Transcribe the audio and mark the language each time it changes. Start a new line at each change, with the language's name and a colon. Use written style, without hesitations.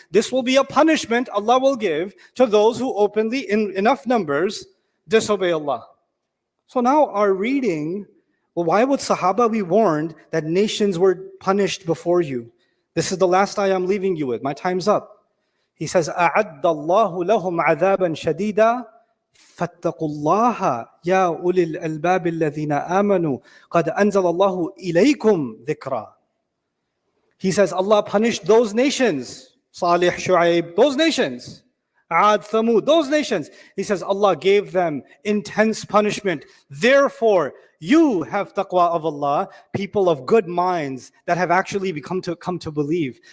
English: This will be a punishment Allah will give to those who openly, in enough numbers, disobey Allah. So now our reading, well, why would Sahaba be warned that nations were punished before you? This is the last ayah I'm leaving you with. My time's up. He says,
Arabic: أَعَدَّ اللَّهُ لَهُمْ عَذَابًا شَدِيدًا فاتقوا الله يا أولي الألباب الذين آمنوا قد أنزل الله إليكم ذكرًا.
English: He says Allah punished those nations, Salih, Shu'aib, those nations, Ad, Thamud, those nations. He says Allah gave them intense punishment. Therefore, you have taqwa of Allah, people of good minds that have actually come to believe.